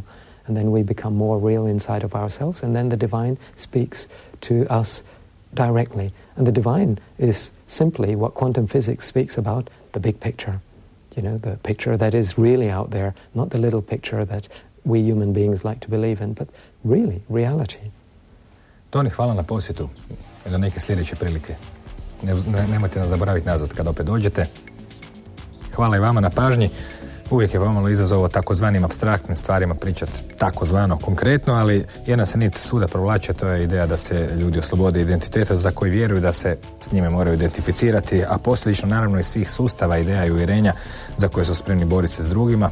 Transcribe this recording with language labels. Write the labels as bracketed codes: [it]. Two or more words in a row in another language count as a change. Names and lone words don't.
[en] And then we become more real inside of ourselves, and then the divine speaks to us directly. And the divine is simply what quantum physics speaks about, the big picture. The picture that is really out there, not the little picture that we human beings like to believe in, but really reality. [hr] Toni, hvala na posjetu i do neke sljedeće prilike. Nemojte nas zaboraviti nazvat kad opet dođete. Hvala i vama na pažnji. Uvijek je pomalo izazov o takozvanim apstraktnim stvarima pričati takozvano konkretno, ali jedna se nit svuda provlače, to je ideja da se ljudi oslobode identiteta za koji vjeruju da se s njime moraju identificirati, a posljedično naravno i svih sustava, ideja i uvjerenja za koje su spremni boriti se s drugima.